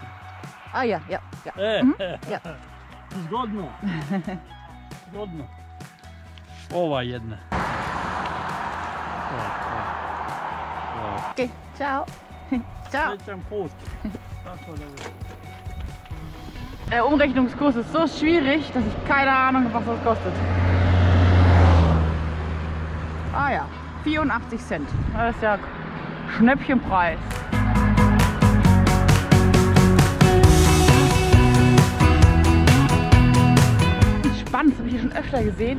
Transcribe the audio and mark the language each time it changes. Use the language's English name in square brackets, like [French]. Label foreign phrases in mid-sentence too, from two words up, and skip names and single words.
[Serbian] A ja, ja, ja. Ja. Zgodno. Zgodno. Ova jedna. Okay, ciao. Ciao. Srećan put. Tako da [German] Der Umrechnungskurs ist so schwierig, dass ich keine Ahnung habe, was das kostet. Ah ja, 84 Cent. Das ist ja Schnäppchenpreis. Spannend, das habe ich hier schon öfter gesehen.